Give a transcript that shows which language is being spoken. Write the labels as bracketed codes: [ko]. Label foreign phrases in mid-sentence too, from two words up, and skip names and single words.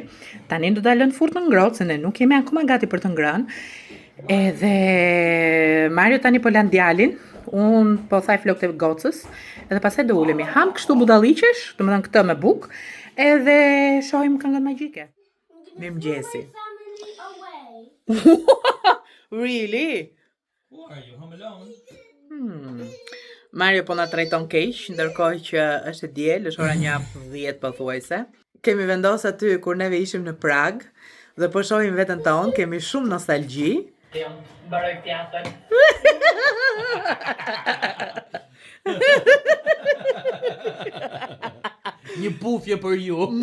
[sq] Tani do ta lëm në furrë të ngrohtë, se ne nuk jemi akoma gati për të ngrënë. Edhe Mario tani po lan djalin, un po thaj flokët e gocës, edhe pastaj do ulemi. Ham kështu budalliqesh, domethënë këtë me bukë, edhe shohim këngën magjike. Mirëmëngjesi. [en] Really? Who are you? Home alone? [sq] Mario po na trajton keq, ndërkohë që është e diel, është ora 1:10 pothuajse. Kemi vendosur aty kur neve ishim në Prag dhe po shohim veten tonë, kemi shumë nostalgji. Mbaroj teatrin. Një pufje për ju.